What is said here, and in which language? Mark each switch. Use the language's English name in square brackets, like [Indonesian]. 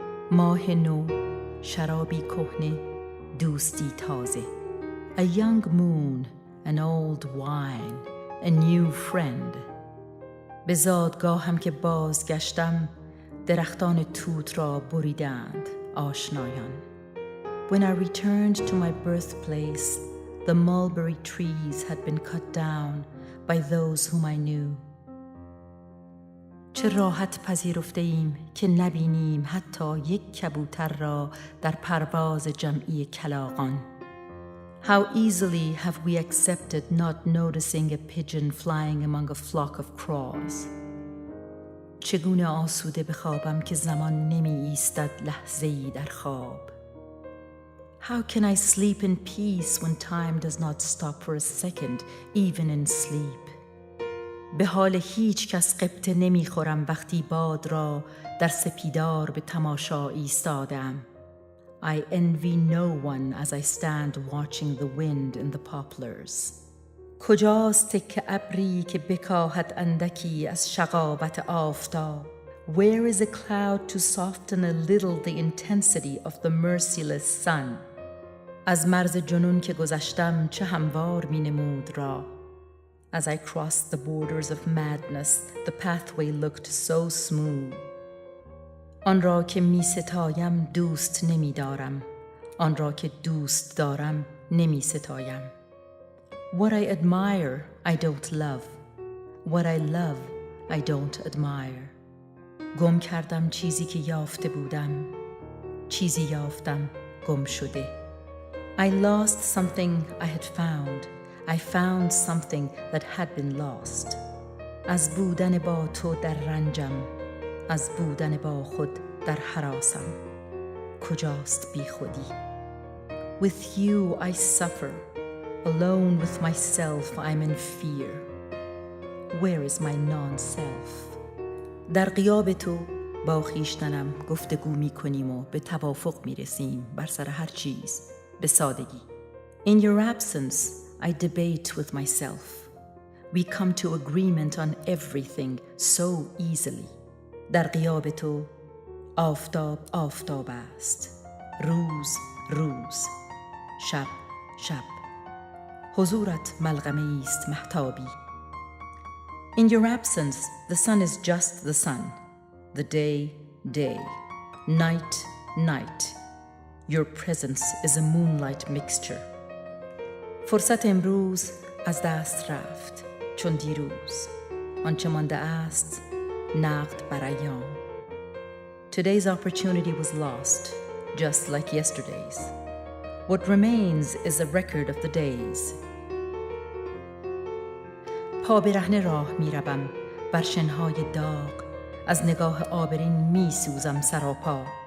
[Persian] ماه نو، شرابی کهنه، دوستی تازه. [English] A young moon, an old wine, a new friend. [Persian] به زادگاهم که بازگشتم، درختان توت را بریدند آشنایان. [English] When I returned to my birthplace, the mulberry trees had been cut down by those whom I knew. [Persian] چه راحت پذیرفته ایم که نبینیم حتی یک کبوتر را در پرواز جمعی کلاغان. [English] How easily have we accepted not noticing a pigeon flying among a flock of crows. [Persian] چگونه آسوده بخوابم که زمان نمی ایستد لحظه‌ای در خواب. [English] How can I sleep in peace when time does not stop for a second, even in sleep? [Persian] به حال هیچ کس غبطه نمی خورم وقتی باد را در سپیدار به تماشا ایستادم. [English] I envy no one as I stand watching the wind in the poplars. [Persian] کجاست تکه ابری که بکاهد اندکی از شقاوت آفتاب؟ [English] Where is a cloud to soften a little the intensity of the merciless sun? [Persian] از مرز جنون که گذشتم چه هموار می نمود راه. [English] As I crossed the borders of madness, the pathway looked so smooth. [Persian] آن را که می ستایم دوست نمی دارم. آن را که دوست دارم نمی ستایم. [English] What I admire, I don't love. What I love, I don't admire. [Persian] گم کردم چیزی که یافته بودم. چیزی یافتم گم شده. [English] I lost something I had found. I found something that had been lost. [Persian] از بودن با تو در رنجم. از بودن با خود در هراسم. کجاست بی خودی؟ [English] With you I suffer. Alone with myself I'm in fear. Where is my non-self? [Persian] در غیاب تو با خویشتنم گفتگو می کنیم و به توافق می رسیم بر سر هر چیز به سادگی. [English] In your absence I debate with myself. We come to agreement on everything so easily. [Persian] در غیاب تو آفتاب آفتاب است. روز روز. شب شب. حضورت ملغمه است مهتابی. [English] In your absence the sun is just the sun. The day day. Night night. Your presence is a moonlight mixture. [Persian] فرصت امروز از دست رفت چون دیروز. آنچه مانده است نقد بر ایام. [English] Today's opportunity was lost, just like yesterday's. What remains is a record of the days. [Persian] پا برهنه راه می روم بر شنهای داغ. از نگاه آبرین می سوزم سراپا.